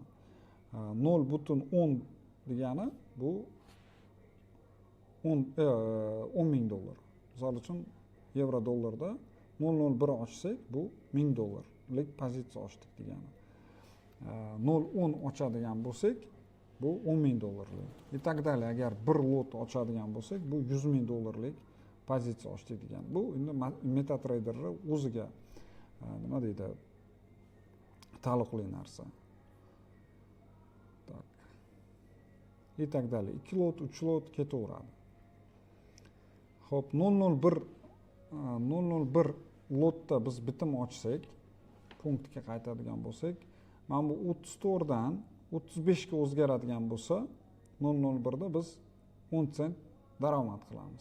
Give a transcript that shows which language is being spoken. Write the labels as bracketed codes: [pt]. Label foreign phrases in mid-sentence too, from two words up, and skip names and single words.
[uz] 0.10 degani bu $10,000. Misol uchun yevro dollarda 0.01 ochsak bu $1000lik pozitsiya ochdik degani. 0.10 ochadigan bo'lsak bu $10,000lik. [ru] И так далее. [uz] Agar bir lot ochadigan bo'lsak bu $100,000lik pozitsiya ochdik degani. Bu endi MetaTrader'ning o'ziga nima deydi, taalluqli narsa. [ru] Так. И так далее. [uz] 2 lot, 3 lot ketaveradi. Xo'p, 0.01 lotda biz bitim ochsak, punktga qaytadigan bo'lsak, mana bu 34 dan 35 ga o'zgaradigan bo'lsa, 0.01 da biz 10 sent daromad qilamiz.